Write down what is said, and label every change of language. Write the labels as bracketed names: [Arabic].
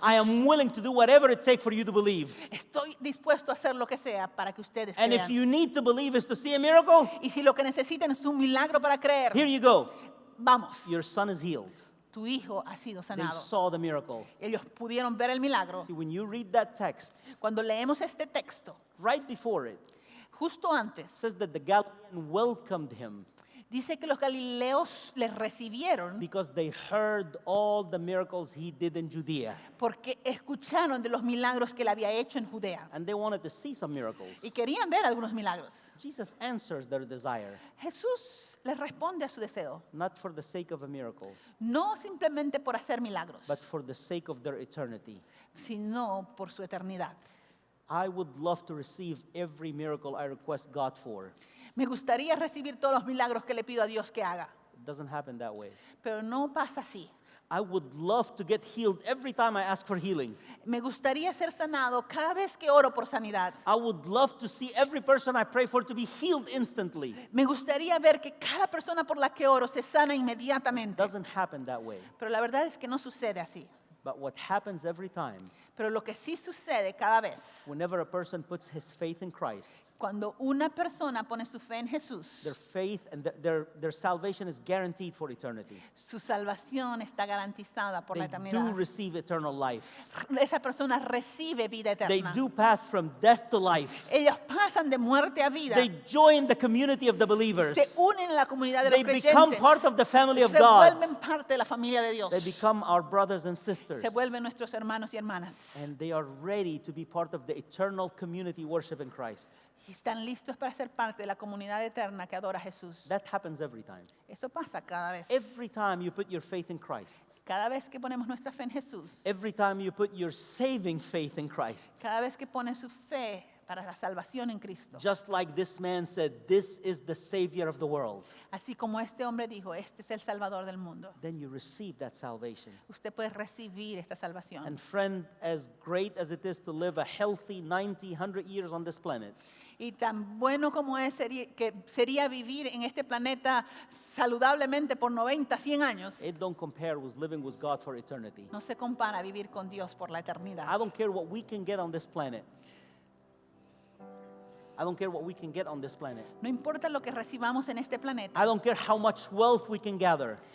[English] I am willing to do whatever it takes for you to believe. [Spanish] Estoy dispuesto a hacer lo que sea para que ustedes [English] And if [Spanish] crean. [English] you need to believe is to see a miracle, [Spanish] Y si lo que necesitan es un milagro para creer, [English] here you go. [Spanish] vamos, [English] Your son is healed. [Spanish] tu hijo ha sido [English] They [Spanish] sanado. [English] saw the miracle. [Spanish] Ellos pudieron ver el milagro. [English] See, when you read that text, [Spanish] Cuando leemos este texto, [English] right before it, [Spanish] justo antes, [English] it says that the Galileans welcomed him [Spanish] dice que los galileos les recibieron [English] because they heard all the miracles he did in Judea. [Spanish] porque escucharon de los milagros que él había hecho en Judea [English] And they wanted to see some miracles. [Spanish] y querían ver algunos milagros. [English] Jesus answers their desire, [Spanish] Jesús les responde a su deseo, [English] not for the sake of a miracle, [Spanish] no simplemente por hacer milagros, [English] but for the sake of their eternity. [Spanish] sino por su eternidad. [English] I would love to receive every miracle I request God for. [Spanish] Me gustaría recibir todos los milagros que le pido a Dios que haga, [English] It doesn't happen that way. [Spanish] pero no pasa así. [English] I would love to get healed every time I ask for healing. [Spanish] Me gustaría ser sanado cada vez que oro por sanidad. [English] I would love to see every person I pray for to be healed instantly. [Spanish] Me gustaría ver que cada persona por la que oro se sana [English] It [Spanish] inmediatamente. [English] doesn't happen that way. [Spanish] Pero la verdad es que no sucede así. [English] But what happens every time, [Spanish] Pero lo que sí sucede cada vez, [English] whenever a person puts his faith in Christ, [Spanish] cuando una persona pone su fe en Jesús, [English] their faith and their salvation is guaranteed for eternity. [Spanish] su salvación está garantizada por la [English] They do [Spanish] eternidad. [English] receive eternal life. [Spanish] Esa persona recibe vida [English] They [Spanish] eterna. [English] do pass from death to life. [Spanish] Ellos pasan de muerte a vida. [English] They join the community of the believers. [Spanish] Se unen a la comunidad de los [English] They become [Spanish] creyentes. [English] part of the family of [Spanish] Se [English] God. [Spanish] vuelven parte de la familia de Dios. [English] They become our brothers and sisters. [Spanish] Se vuelven nuestros hermanos y hermanas. [English] And they are ready to be part of the eternal community worshiping Christ. [Spanish] Y están listos para ser parte de la comunidad eterna que adora a Jesús. [English] That happens every time. [Spanish] Eso pasa cada vez. [English] Every time you put your faith in Christ. [Spanish] Cada vez que ponemos nuestra fe en Jesús. [English] Every time you put your saving faith in Christ. [Spanish] Cada vez que pones su fe para la salvación en Cristo. [English] Just like this man said, this is the Savior of the world. [Spanish] Así como este hombre dijo, este es el Salvador del mundo. [English] Then you receive that salvation. [Spanish] Usted puede recibir esta salvación. [English] And friend, as great as it is to live a healthy 90, 100 years on this planet, [Spanish] Y tan bueno como es que sería vivir en este planeta saludablemente por 90, 100 años, [English] it don't compare with living with God for eternity. [Spanish] no se compara a vivir con Dios por la eternidad. [English] I don't care what we can get on this planet. I don't care what we can get on this planet. [Spanish] No importa lo que recibamos en este planeta. [English] I don't care how much wealth we can gather,